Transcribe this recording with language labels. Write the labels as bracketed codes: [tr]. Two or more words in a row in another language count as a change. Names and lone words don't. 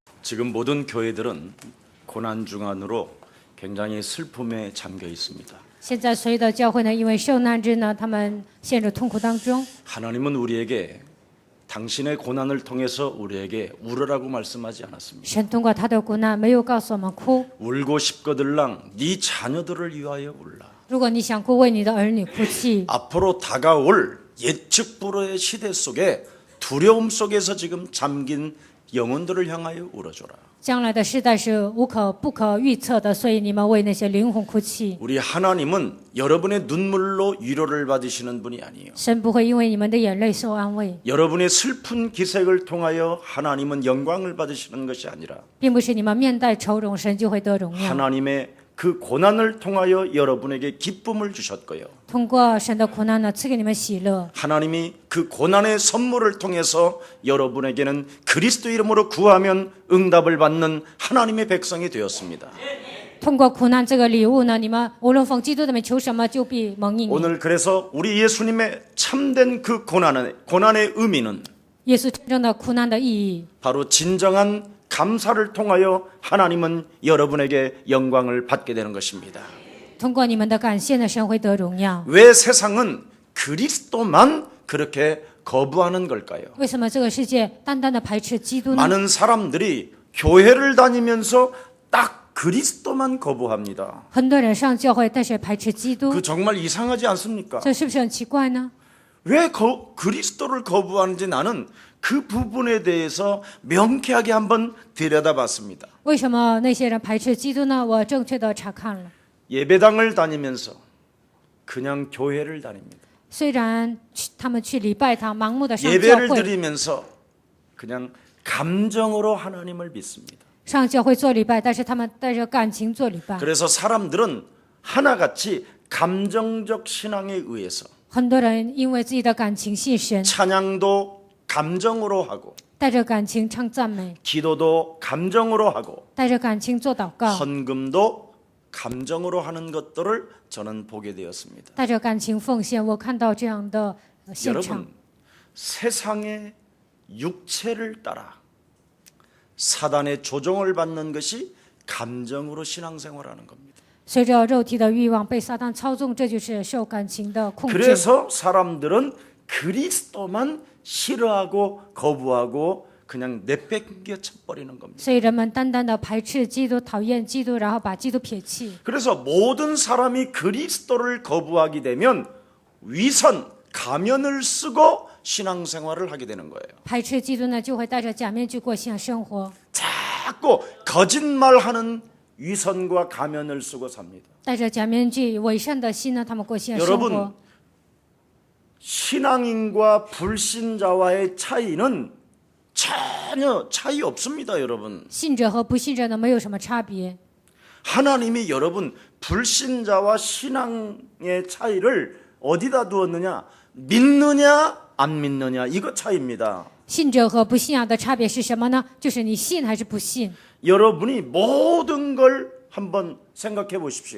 [ko] 지금 모든 교회들은 고난 중 안으로 굉장히 슬픔에 잠겨 있습니다. [zh] 现在所有的教会呢，因为受难日呢，他们陷入痛苦当中。 [ko] 하나님은 우리에게 당신의 고난을 통해서 우리에게 울으라고 말씀하지 않았습니다. [zh] 神通过他的苦难，没有告诉我们哭。 [ko] 울고 싶거들랑 네 자녀들을 위하여 울라. [zh] 如果你想哭，为你的儿女哭泣。 [ko] 앞으로 다가올 예측 불허의 시대 속에 두려움 속에서 지금 잠긴 영혼들을 향하여 울어줘라. [zh] 将来的世代是不可预测的，所以你们为那些灵魂哭泣。 [ko] 우리 하나님은 여러분의 눈물로 위로를 받으시는 분이 아니에요. [zh] 神不会因为你们的眼泪受安慰， [ko] 여러분의 슬픈 기색을 통하여 하나님은 영광을 받으시는 것이 아니라 [zh] 并不是你们面带愁容，神就会得荣耀。 [ko] 하나님의 그 고난을 통하여 여러분에게 기쁨을 주셨고요. [zh] 通过神的苦难呢，赐给你们喜乐。 [ko] 하나님이 그 고난의 선물을 통해서 여러분에게는 그리스도 이름으로 구하면 응답을 받는 하나님의 백성이 되었습니다. [zh] 通过苦难这个礼物呢，你们无论奉基督的名求什么，就必蒙应允。 [ko] 오늘 그래서 우리 예수님의 참된 그 고난의 의미는 [zh] 耶稣真正的苦难的意义， [ko] 바로 진정한 감사를 통하여 하나님은 여러분에게 영광을 받게 되는 것입니다. [zh] 通过你们的感谢呢，神会得荣耀。 [ko] 왜 세상은 그리스도만 그렇게 거부하는 걸까요? [zh] 为什么这个世界单单的排斥基督呢？ [ko] 많은 사람들이 교회를 다니면서 딱 그리스도만 거부합니다. [zh] 很多人上教会，但是排斥基督， [ko] 그 정말 이상하지 않습니까? [zh] 这是不是很奇怪呢？ [ko] 왜 그리스도를 거부하는지 나는 그 부분에 대해서 명쾌하게 한번 들여다봤습니다. [zh] 为什么那些人排斥基督呢？我正确的查看了。 [ko] 예배당을 다니면서 그냥 교회를 다닙니다. [zh] 虽然他们去礼拜堂，盲目的上教 [ko] 예배를 [zh] 会， [ko] 드리면서 그냥 감정으로 하나님을 믿습니다. [zh] 上教会做礼拜，但是他们带着感情做礼拜。 [ko] 그래서 사람들은 하나같이 감정적 신앙에 의해서 [zh] 很多人因为自己的感情信神， [ko] 찬양도 감정으로 하고 [zh] 带着感情唱赞美， [ko] 기도도 감정으로 하고 [zh] 带着感情做祷告， [ko] 헌금도 감정으로 하는 것들을 저는 보게 되었습니다. [zh] 带着感情奉献。我看到这样的现场 [ko] 여러분, ， 세상의 육체를 따라 사단의 조종을 받는 것이 감정으로 신앙생활하는 겁니다. [zh] 随着肉体的欲望被撒旦操纵，这就是受感情的控制。 [ko] 그래서 사람들은 그리스도만 싫어하고 거부하고 그냥 내팽겨 쳐버리는 겁니다. [zh] 所以人们单单的排斥基督，讨厌基督，然后把基督撇弃。 [ko] 그래서 모든 사람이 그리스도를 거부하게 되면 위선, 가면을 쓰고 신앙생활을 하게 되는 거예요. [zh] 排斥基督呢，就会戴着假面具过信仰生活， [ko] 자꾸 거짓말하는 위선과 가면을 쓰고 삽니다. [zh] 戴着假面具伪善的心呢，他们过信仰生 [ko] 여러분 [zh] 活。 [ko] 신앙인과 불신자와의 차이는 전혀 차이 없습니다, 여러분. [zh] 信者和不信者呢，没有什么差别。 [ko] 하나님이 여러분 불신자와 신앙의 차이를 어디다 두었느냐? 믿느냐 안 믿느냐 이거 차이입니다. [zh] 信者和不信仰的差别是什么呢？就是你信还是不信。 [ko] 여러분이 모든 걸 한번 생각해 보십시오.